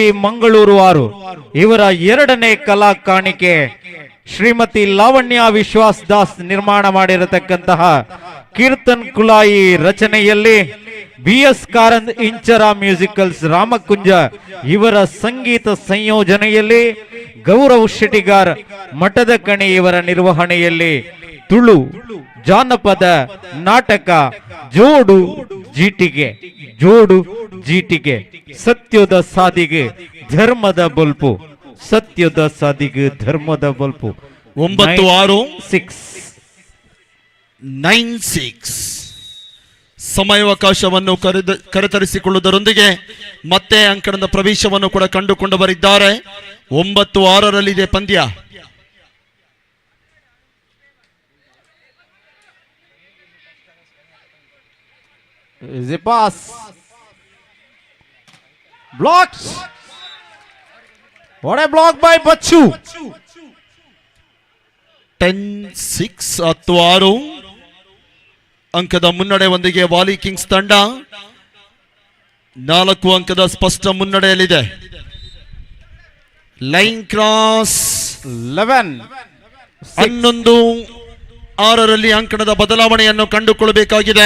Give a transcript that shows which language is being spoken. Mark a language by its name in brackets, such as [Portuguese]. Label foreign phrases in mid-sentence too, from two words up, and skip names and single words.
[Kannada] ಮಂಗಳೂರು 6 ಇವರ 2ನೇ ಕಲಾ ಕಾಣಿಕೆ ಶ್ರೀಮತಿ ಲಾವಣ್ಯ ವಿಶ್ವಾಸ್ ದಾಸ್ ನಿರ್ಮಾಣ ಮಾಡಿರತಕ್ಕಂತಹ ಕೀರ್ತನ್ ಕುಲಾಯಿ ರಚನೆಯಲ್ಲಿ BS ಕಾರಂತ್ ಇಂಚರ ಮ್ಯೂಸಿಕಲ್ಸ್ ರಾಮಕುಂಜ ಇವರ ಸಂಗೀತ ಸಂಯೋಜನೆಯಲ್ಲಿ ಗೌರವ್ ಶೆಟ್ಟಿಗಾರ್ ಮಠದ ಕಣಿ ಇವರ ನಿರ್ವಹಣೆಯಲ್ಲಿ ತುಳು ಜಾನಪದ ನಾಟಕ ಜೋಡು ಜೀಟಿಗೆ ಸತ್ಯದ ಸಾದಿಗೆ ಧರ್ಮದ ಬಲ್ಪು ಸತ್ಯದ ಸಾದಿಗೆ ಧರ್ಮದ ಬಲ್ಪು 9696 ಸಮಯಾವಕಾಶವನ್ನು ಕರೆತರಿಸಿಕೊಳ್ಳುವುದರೊಂದಿಗೆ ಮತ್ತೆ ಅಂಕಣದ ಪ್ರವೇಶವನ್ನು ಕೂಡ ಕಂಡುಕೊಂಡು ಬರಿದ್ದಾರೆ. 9-6ರಲ್ಲಿದೆ ಪಂದ್ಯ. [English] Is a pass. Blocked. What a block by Bachu. [Kannada] 10-6 ಅಂಕದ ಮುನ್ನಡೆಯೊಂದಿಗೆ ವಾಲಿ ಕಿಂಗ್ಸ್ ತಂಡ 4 ಅಂಕದ ಸ್ಪಷ್ಟ ಮುನ್ನಡೆಯಲ್ಲಿದೆ. [English] line cross [Kannada] 11-6ರಲ್ಲಿ ಅಂಕಣದ ಬದಲಾವಣೆಯನ್ನು ಕಂಡುಕೊಳ್ಳಬೇಕಾಗಿದೆ.